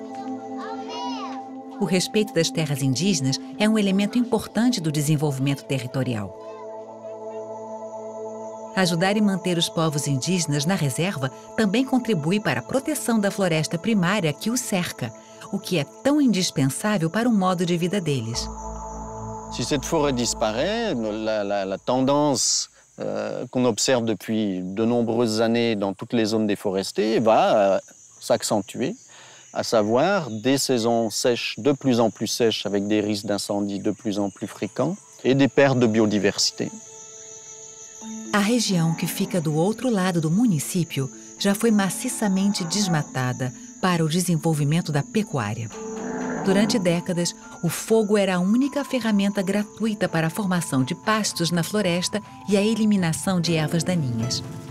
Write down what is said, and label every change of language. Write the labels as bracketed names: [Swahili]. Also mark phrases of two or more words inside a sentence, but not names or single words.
[Portuguese] O respeito das terras indígenas é um elemento importante do desenvolvimento territorial. Ajudar e manter os povos indígenas na reserva também contribui para a proteção da floresta primária que os cerca, o que é tão indispensável para o modo de vida deles. [French] Si cette forêt disparaît, la tendance qu'on observe depuis de nombreuses années dans toutes les zones déforestées va s'accentuer, à savoir des saisons sèches de plus en plus sèches avec des risques d'incendie de plus en plus fréquents et des pertes de biodiversité. [Portuguese] A região que fica do outro lado do município já foi maciçamente desmatada para o desenvolvimento da pecuária. Durante décadas, o fogo era a única ferramenta gratuita para a formação de pastos na floresta e a eliminação de ervas daninhas.